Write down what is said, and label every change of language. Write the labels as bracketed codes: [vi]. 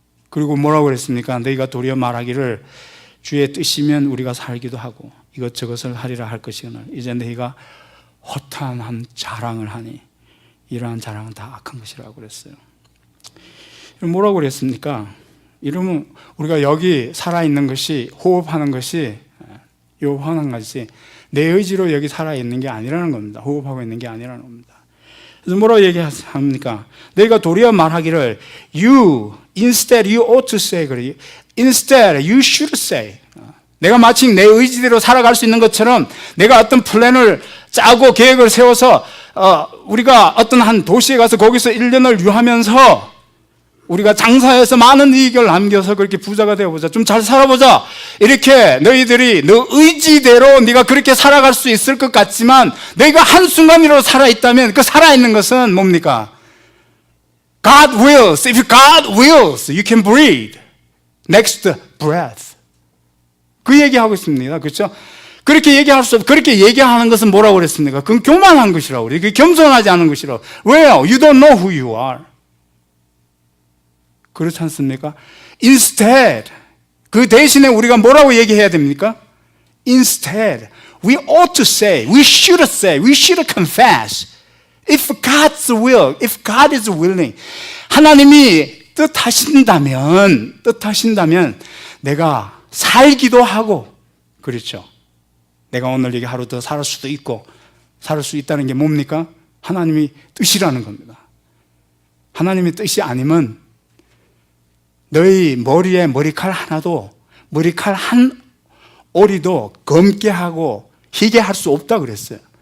[ko] 그리고 뭐라고 그랬습니까? 너희가 도리어 말하기를 주의 뜻이면 우리가 살기도 하고 이것저것을 하리라 할 것이거늘 이제 너희가 허탄한 자랑을 하니 이러한 자랑은 다 악한 것이라고 그랬어요. 뭐라고 그랬습니까? 이러면 우리가 여기 살아있는 것이 호흡하는 것이 요한 가지 내 의지로 여기 살아있는 게 아니라는 겁니다. 호흡하고 있는 게 아니라는 겁니다. 그래서 뭐라고 얘기합니까? 너희가 도리어 말하기를 [en] instead you ought to say [ko] 그래. [en] instead you should say [ko] 내가 마치 내 의지대로 살아갈 수 있는 것처럼 내가 어떤 플랜을 짜고 계획을 세워서 우리가 어떤 한 도시에 가서 거기서 1년을 유하면서 우리가 장사해서 많은 이익을 남겨서 그렇게 부자가 되어보자. 좀 잘 살아보자. 이렇게 너희들이 너 의지대로 네가 그렇게 살아갈 수 있을 것 같지만 너희가 한순간이라도 살아있다면 그 살아있는 것은 뭡니까? [en] God wills. If God wills, you can breathe. Next breath. [ko] 그 얘기하고 있습니다. 그렇죠? 그렇게 얘기할 수 없, 그렇게 얘기하는 것은 뭐라고 그랬습니까? 그건 교만한 것이라고 그래요. 그게 겸손하지 않은 것이라고. 왜요? [en] You don't know who you are. [ko] 그렇지 않습니까? Instead, 그 대신에 우리가 뭐라고 얘기해야 됩니까? [en] Instead, we ought to say, we should confess. If God's will, if God is willing, [ko] 하나님이 뜻하신다면 내가 살기도 하고, 그렇죠? 내가 오늘 여기 하루 더 살 수도 있고, 살 수 있다는 게 뭡니까? 하나님이 뜻이라는 겁니다. 하나님의 뜻이 아니면 너희 머리에 머리칼 하나도, 머리칼 한 오리도 검게 하고 희게 할 수 없다 그랬어요.